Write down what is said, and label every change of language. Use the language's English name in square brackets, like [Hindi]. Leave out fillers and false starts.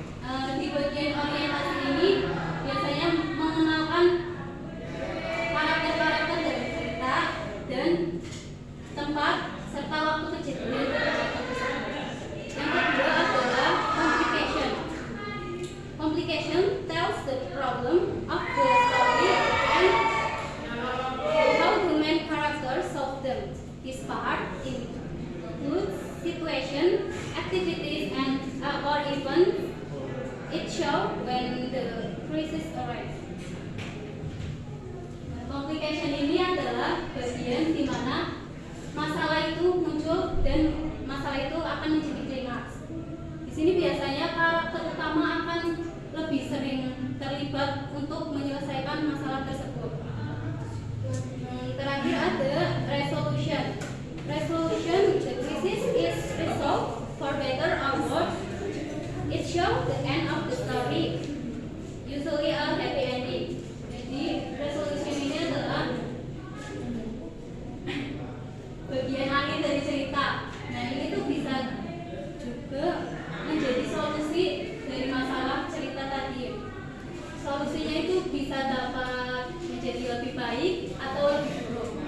[Indonesian] Di bagian orientasi ini biasanya mengenalkan karakter-karakter dari cerita dan tempat serta waktu kejadian tersebut. Yang kedua adalah complication. [English] Complication tells the problem of the story and how the main characters solve them. This part includes situation, activities, and or even it shows when the crisis arrives. [Indonesian] Complication ini adalah bagian di mana masalah itu muncul dan masalah itu akan menjadi klimaks. Di sini biasanya karakter utama akan lebih sering terlibat untuk menyelesaikan masalah tersebut. Terakhir ada resolution. [English] Resolution, the crisis is resolved for better or worse. It shows the end of the story, usually a happy ending. [Indonesian] Jadi resolution ini adalah bagian akhir dari cerita. Nah, ini tuh bisa juga menjadi solusi dari masalah cerita tadi. Solusinya itu bisa dapat menjadi lebih baik atau lebih buruk.